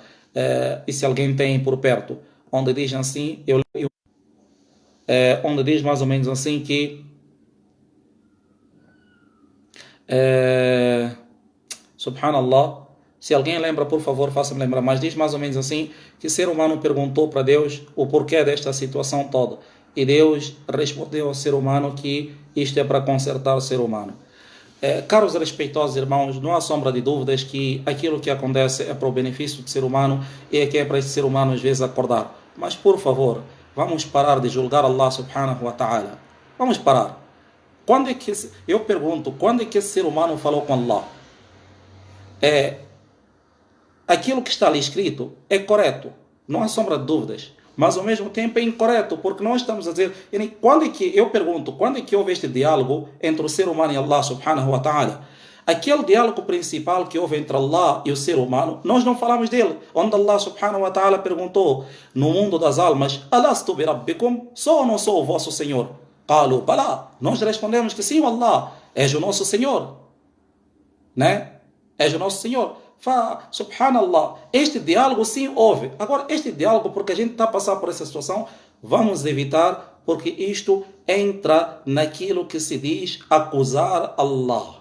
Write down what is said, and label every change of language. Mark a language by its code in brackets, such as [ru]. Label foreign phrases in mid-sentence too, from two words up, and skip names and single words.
[pt] E se alguém tem por perto, onde diz assim, onde diz mais ou menos assim que subhanallah, se alguém lembra, por favor, faça-me lembrar, mas diz mais ou menos assim, que o ser humano perguntou para Deus o porquê desta situação toda, e Deus respondeu ao ser humano que isto é para consertar o ser humano. Caros respeitosos irmãos, não há sombra de dúvidas que aquilo que acontece é para o benefício do ser humano e é que é para esse ser humano às vezes acordar. Mas por favor, vamos parar de julgar Allah [ar] سبحانه وتعالى. [pt] Vamos parar. Eu pergunto, quando é que esse ser humano falou com Allah? Aquilo que está ali escrito é correto, não há sombra de dúvidas. Mas ao mesmo tempo é incorreto, porque nós estamos a dizer, quando é que houve este diálogo entre o ser humano e Allah [ar] سبحانه وتعالى? [pt] Aquele diálogo principal que houve entre Allah e o ser humano, nós não falamos dele. Onde Allah [ar] سبحانه وتعالى [pt] perguntou no mundo das almas: [ar] ألست بربكم? [pt] Sou ou não sou o vosso Senhor? [ar] قالوا بلى. [pt] Nós respondemos que sim, Allah, és o nosso Senhor. Né? És o nosso Senhor. Subhanallah. Este diálogo sim houve. Agora, este diálogo, porque a gente está a passar por essa situação, vamos evitar, porque isto entra naquilo que se diz acusar Allah.